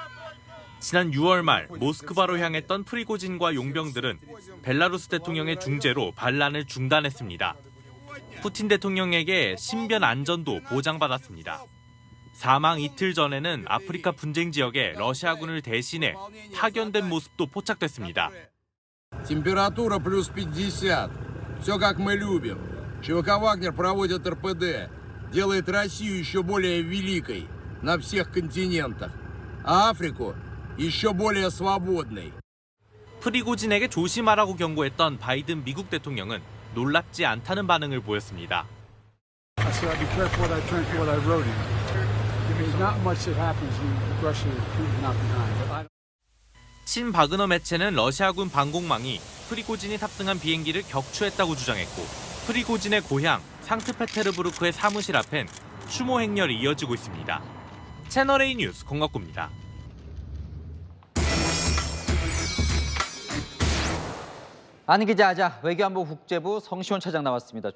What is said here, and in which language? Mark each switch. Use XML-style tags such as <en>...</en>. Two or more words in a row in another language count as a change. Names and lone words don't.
<ko>지난 6월 말 모스크바로 향했던 프리고진과 용병들은 벨라루스 대통령의 중재로 반란을 중단했습니다. 푸틴 대통령에게 신변 안전도 보장받았습니다. 사망 이틀 전에는 아프리카 분쟁 지역에 러시아군을 대신해 파견된 모습도 포착됐습니다.</ko> <ru>Температура плюс 50. Все как мы любим. ЧВК «Вагнер» проводит РПД. Делает Россию еще более великой на всех континентах. А Африку еще более свободной.</ru> <ko>프리고진에게 조심하라고 경고했던 바이든 미국 대통령은 놀랍지 않다는 반응을 보였습니다.</ko> <en>There's not much that happens when Russia is not behind.</en> <ko>친바그너 매체는 러시아군 방공망이 프리고진이 탑승한 비행기를 격추했다고 주장했고 프리고진의 고향 상트페테르부르크의 사무실 앞엔 추모 행렬이 이어지고 있습니다. 채널A 뉴스 권갑구입니다. 안 기자, 외교안보 국제부 성시원 차장 나왔습니다.</ko>